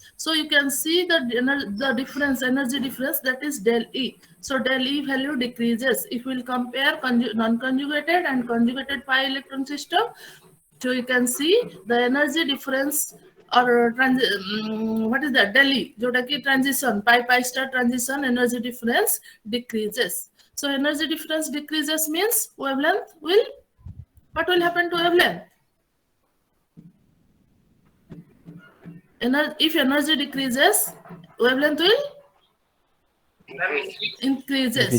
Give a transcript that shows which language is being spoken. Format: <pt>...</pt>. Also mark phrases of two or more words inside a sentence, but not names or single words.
<en>So you can see the difference, energy difference, that is del E. So del E value decreases. If we'll compare non-conjugated and conjugated pi electron system, so you can see the energy difference or what is that, del E, jota ki transition, pi star transition, energy difference decreases. So energy difference decreases means wavelength will, what will happen to wavelength? If energy decreases, wavelength will increases.</en>